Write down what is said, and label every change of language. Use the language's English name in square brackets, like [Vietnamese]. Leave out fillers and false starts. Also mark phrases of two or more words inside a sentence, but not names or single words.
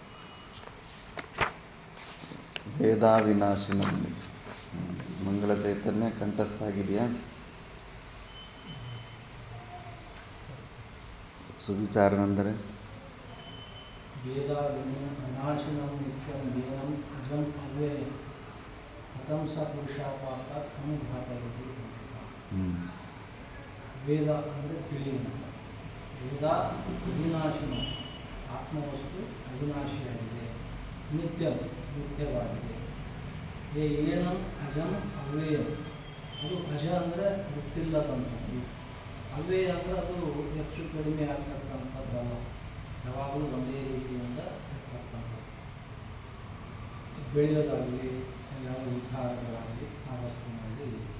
[Kannada] ವೇದಾವಿನಾಶಿನಲ್ಲಿ ಮಂಗಳ ಚೈತನ್ಯ ಕಂಠಸ್ಥ ಆಗಿದೆಯಾ? ಸುವಿಚಾರವೆಂದರೆ [Sanskrit] ವೇದಾವಿನಾಶಿನಂ ನಿತ್ಯಂ ವೇದಂ ಅಜಂ ಅವ್ಯಯಂ ಹತಂ ಸ ಪುರುಷಾಪಾತ ಅನುಘಾತಯತಿ. [Kannada] ವೇದ ಅಂದರೆ ತಿಳಿಯುವಂಥ. ವೇದ ಅವಿನಾಶಿನ, ಆತ್ಮವಸ್ತು ಅವಿನಾಶಿಯಾಗಿದೆ, ನಿತ್ಯವಾಗಿದೆ. [Sanskrit] ಏನಂ ಅಜಂ ಅವ್ಯಯಂ, [Kannada] ಅದು ಅಜ ಅಂದರೆ ಹುಟ್ಟಿಲ್ಲದಂಥದ್ದು, ಅವ್ಯಯ ಅಂದರೆ ಅದು ಹೆಚ್ಚು ಕಡಿಮೆ ಆಗ್ತಕ್ಕಂಥದ್ದಲ್ಲ, ಯಾವಾಗಲೂ ಒಂದೇ ರೀತಿಯಿಂದ ಇರ್ತಕ್ಕಂಥದ್ದು. ಬೆಳೆಯೋದಾಗಲಿ ಯಾವ ವಿಕಾರಗಳಾಗಲಿ ಆ ವಸ್ತುವಿನಲ್ಲಿ ಇಲ್ಲ.